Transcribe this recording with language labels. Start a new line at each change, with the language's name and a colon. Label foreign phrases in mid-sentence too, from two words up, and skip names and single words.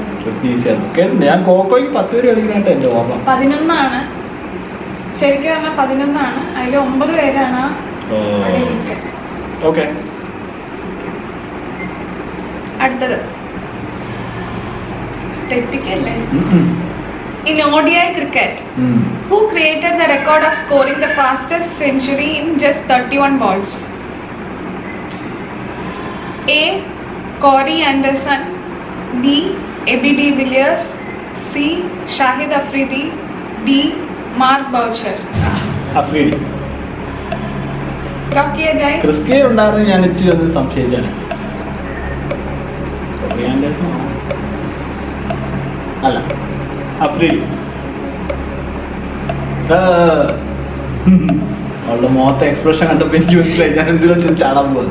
Malayalam: കേട്ടിട്ടുണ്ട് ഞാൻ. കോക്കോയ്ക്ക് 10 പേര് കളിക്കാനായിട്ട് എന്റെ ഓർമ്മ. 11 ശരിക്കും പറഞ്ഞാൽ 11. അതിൽ 9 പേരാണ്. ഓക്കെ, അടുത്തത് തെറ്റിക്കല്ലേ.
English: In ODI cricket, who created the record of scoring the fastest century in just 31 balls? A. Corey Anderson, B. A.B. de Villiers, C. Shahid Afridi, D. Mark Boucher.
Malayalam: അഫ്രീഡി.
Hindi: Lock किया जाए.
Malayalam: ക്രിസ്കെയിൽ ഉണ്ടായിരുന്നു, ഞാൻ ഇച്ചിരി ഒന്ന് സംശയിച്ചാണ്. അല്ല, അഫ്രീഡി. അവളുടെ മുഖത്തെ എക്സ്പ്രഷൻ കണ്ടപ്പോ എനിക്ക് മനസ്സിലായി ഞാൻ എന്തിനു വെച്ചാൽ ചാടാൻ പോകുന്നത്.